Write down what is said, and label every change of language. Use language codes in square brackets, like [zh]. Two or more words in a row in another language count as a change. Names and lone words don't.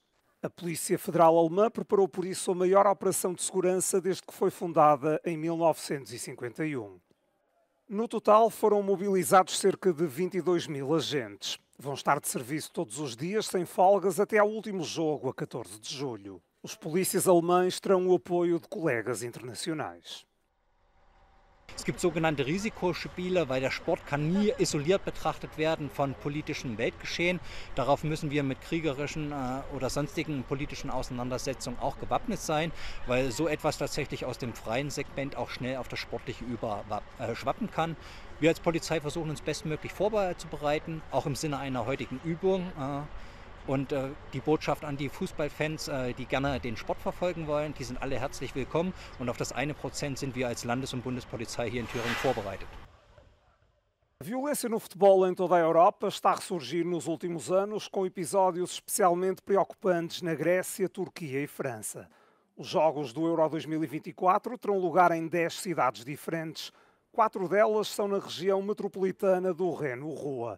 [pt] A Polícia Federal Alemã preparou por isso a maior operação de segurança desde que foi fundada em 1951. No total foram mobilizados cerca de 22 mil agentes. Vão estar de serviço todos os dias, sem folgas, até ao último jogo, a 14 de julho. Os polícias alemães terão o apoio de colegas internacionais. [de] Es gibt sogenannte Risikospiele, weil der Sport kann nie isoliert betrachtet werden von politischem Weltgeschehen. Darauf müssen wir mit kriegerischen oder sonstigen politischen Auseinandersetzungen auch gewappnet sein, weil so etwas tatsächlich aus dem freien Segment auch schnell auf das Sportliche überschwappen kann. Wir als Polizei versuchen uns bestmöglich vorzubereiten, auch im Sinne einer heutigen Übung. Und die Botschaft an die Fußballfans, die gerne den Sport verfolgen wollen, die sind alle herzlich willkommen. Und auf das 1% sind wir als Landes- und Bundespolizei hier in Thüringen vorbereitet. [pt] A violência no futebol em toda a Europa está a ressurgir nos últimos anos, com episódios especialmente preocupantes na Grécia, Turquia e França. Os Jogos do Euro 2024 terão lugar em 10 cidades diferentes. 4 delas são na região metropolitana do Reno-Rua.